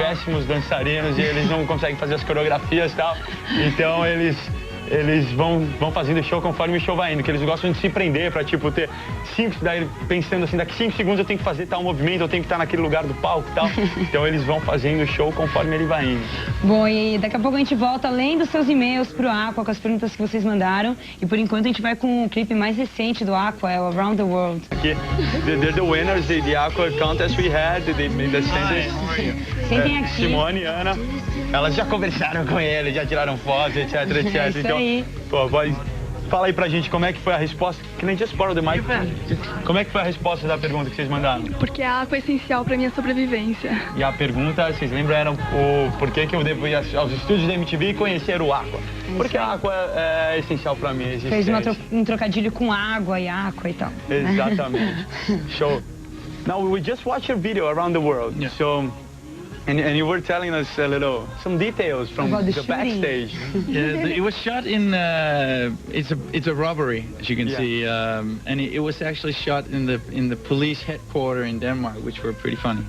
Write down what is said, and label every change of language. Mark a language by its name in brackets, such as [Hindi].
[Portuguese] Péssimos dançarinos e eles não conseguem fazer as coreografias e tal, então eles vão fazendo show conforme o show vai indo, que eles gostam de se prender pra, tipo, ter 5, daí pensando assim, daqui 5 segundos eu tenho que fazer tal movimento, eu tenho que estar naquele lugar do palco e tal. Então eles vão fazendo o show conforme ele vai indo. Bom, e daqui a pouco a gente volta, além dos seus e-mails pro Aqua, com as perguntas que vocês mandaram. E por enquanto a gente vai com o clipe mais recente do Aqua, é o Around the World. [English] Aqui, they're the winners, the Aqua contest we had, they made the [Portuguese] Sentem aqui. Simone e Ana, elas já conversaram com ele, já tiraram fotos, etc, etc. É isso então, aí. pô, fala aí pra gente como é que foi a resposta. [English] Can I just borrow the mic? [Portuguese] Como é que foi a resposta da pergunta que vocês mandaram? Porque a água é essencial pra minha sobrevivência. E a pergunta, vocês lembram, era o porquê que eu devo ir aos estúdios da MTV e conhecer o Aqua. Porque a Aqua é essencial pra mim. Fez um trocadilho com água e Aqua e tal. Exatamente. Show. [English] Now, we just watched your video Around the World. Yeah. So, and you were telling us some details from the backstage. Yeah, it was shot in it's a robbery, as you can see, and it was actually shot in the police headquarters in Denmark, which were pretty funny.